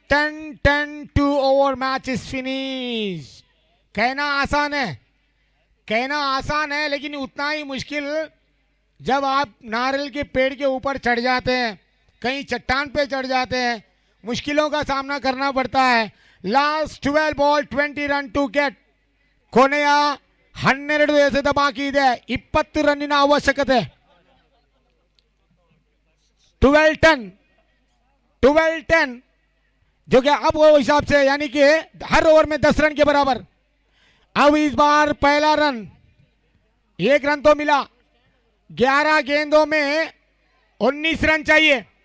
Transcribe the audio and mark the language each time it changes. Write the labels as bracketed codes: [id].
[en] 10 two over match is finish. [hi] कहना आसान है लेकिन उतना ही मुश्किल जब आप नारियल के पेड़ के ऊपर चढ़ जाते हैं, कहीं चट्टान पे चढ़ जाते हैं, मुश्किलों का सामना करना पड़ता है। [en] Last 12 ball 20 run to get. [kn] ಕೊನೆಯ 12 ಎಸೆತ ಬಾಕಿ ಇದೆ, 20 ರನ್ನಿನ ಅವಶ್ಯಕತೆ। [hi] 12-10 जो कि अब वो हिसाब से यानी कि हर ओवर में 10 रन के बराबर। अब इस बार पहला रन 1 रन तो मिला। 11 गेंदों में 19 रन चाहिए।